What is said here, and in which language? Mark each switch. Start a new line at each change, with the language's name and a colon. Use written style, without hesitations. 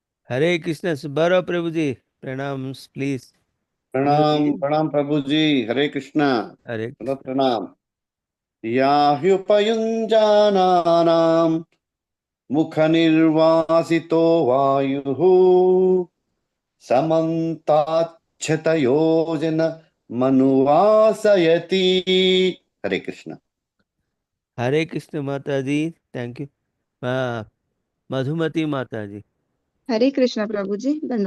Hindi: हरे कृष्ण सुब्बाराव प्रभु जी, प्रणाम प्लीज। प्रणाम प्रभु जी। हरे कृष्ण। हरे कृष्ण। प्रणाम।
Sanskrit: या ह्युपयुञ्जानानां मुखनिर्वासितो वायुः समन्ताच्छतयोजन मनुवासयति।
Hindi: हरे कृष्ण। हरे कृष्ण माता जी, थैंक यू। मधुमती माता जी। हरे कृष्ण प्रभु जी, दंडवत